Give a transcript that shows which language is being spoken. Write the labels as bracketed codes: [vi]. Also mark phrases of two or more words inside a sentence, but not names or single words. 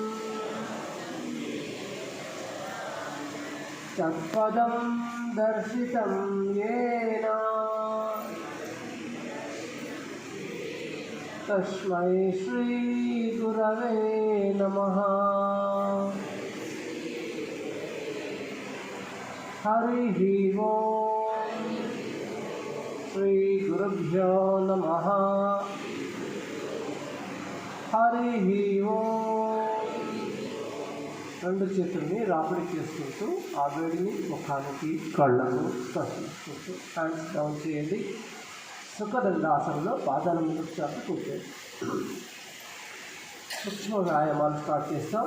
[sa] तत्पदं दर्शितं येन तस्मै श्री गुरवे नमः। हरिः ओम् श्री गुरुभ्यो नमः। हरिः ओम्। [te] రెండు చేతుల్ని రాపిడి చేసుకుంటూ ఆ వేడిని ముఖానికి కళ్ళను స్పర్శించుకుంటూ [en] hands down [te] చేయండి. సుఖదండాసనంలో పాదాల ముందుకు చాపి కూర్చోండి. సూక్ష్మ వ్యాయామాలు స్టార్ట్ చేస్తాం.